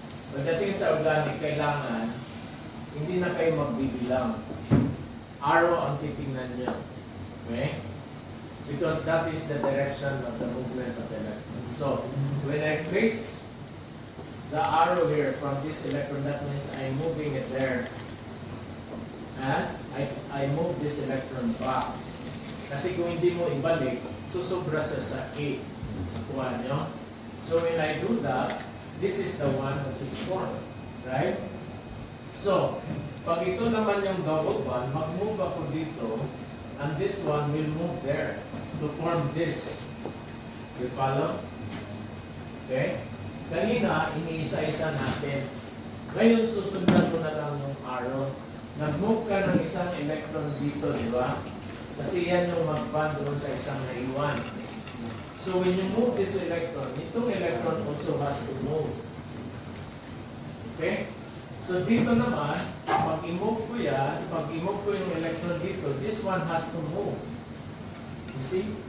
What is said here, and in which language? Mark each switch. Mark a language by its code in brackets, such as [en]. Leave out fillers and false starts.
[tl] Pagdating sa organic, kailangan hindi na kayo magbibilang. Arrow ang titingnan niyo. Okay? [en] Because that is the direction of the movement of the electron. So, when I trace the arrow here from this electron, that means I'm moving it there. And I move this electron back. [tl] Kasi kung hindi mo ibalik, susubra sa A. Nakuha nyo? [en] So, when I do that, this is the one that is formed. Right? So, [tl] pag ito naman yung double bond, mag-move ako dito, [en] and this one will move there to form this. You follow? Okay? [tl] Kanina, iniisa-isa natin. Ngayon, susundan ko na lang yung arrow. Nag-move ka ng isang electron dito, di ba? Kasi yan yung mag-bond doon sa isang naiwan. [en] So, when you move this electron, itong electron also has to move. Okay? [tl] So, dito naman, pag i-move ko yan, pag i-move ko yung electron dito, [en] this one has to move. You see?